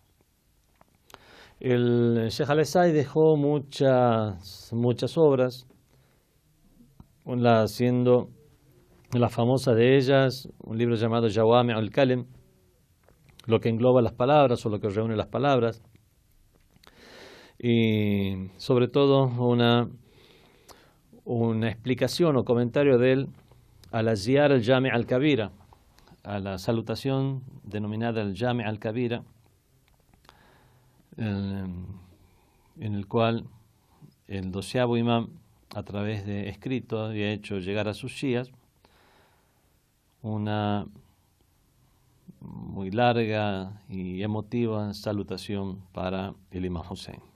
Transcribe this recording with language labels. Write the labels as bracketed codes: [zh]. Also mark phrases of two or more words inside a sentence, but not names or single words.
[es] El Sheikh al-Esai dejó muchas obras, siendo la famosa de ellas un libro llamado Jawami' al-Kalim, lo que engloba las palabras o lo que reúne las palabras, y sobre todo una explicación o comentario de él a la Ziyar al-Jami' al-Kabira, a la salutación denominada el Jami' al-Kabira, en el cual el 12º imam, a través de escrito, había hecho llegar a sus shías una muy larga y emotiva salutación para el imam Hussein.